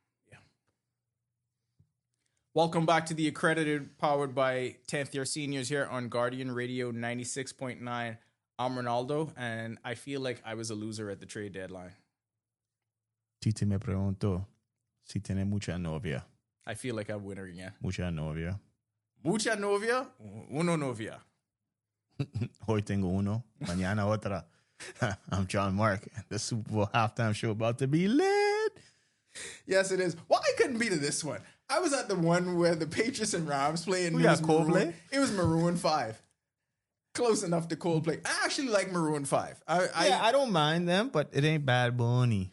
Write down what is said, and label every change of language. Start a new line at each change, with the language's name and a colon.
English: Yeah. Welcome back to the Accredited, powered by 10th year seniors here on Guardian Radio 96.9. I'm Ronaldo, and I feel like I was a loser at the trade deadline.
Spanish: Titi me preguntó si tiene mucha novia.
English: I feel like I'm a winner again.
Spanish: Mucha novia. Mucha novia, uno novia. Hoy tengo uno, mañana otra.
English: I'm John Mark. The Super Bowl halftime show about to be lit. Yes, it is. Well, I couldn't be to this one. I was at the one where the Patriots and Rams play. And We got Coldplay? It was Maroon 5. Close enough to Coldplay. I actually like Maroon 5. I don't mind them, but it ain't Bad Bunny.